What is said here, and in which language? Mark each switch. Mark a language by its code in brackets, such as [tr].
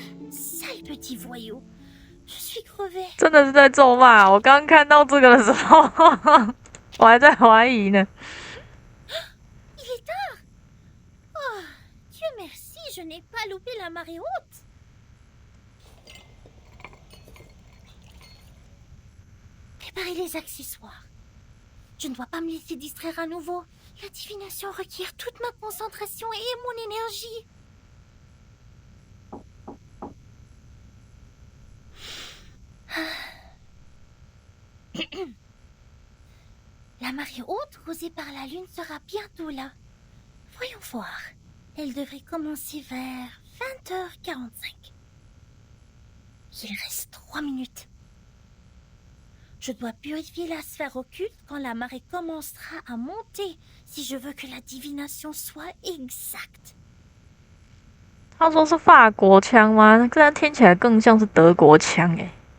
[fr] Sale petit voyou, je suis crevé. [zh] 真的是在咒骂！我刚看到这个的时候，我还在怀疑呢。 [fr] Il est tard. Oh, Dieu merci, je n'ai pas loupé la marée haute. Préparez les accessoires. Je ne dois pas me laisser distraire à nouveau. La divination requiert toute ma concentration et mon énergie. La marée haute causée par la lune sera bientôt là. Voyons voir. Elle devrait commencer vers 20h45. Il reste 3 minutes. Je dois purifier la sphère occulte quand la marée commencera à monter si je veux que la divination soit exacte. [zh] 他说是法国腔吗？这样听起来更像是德国腔诶。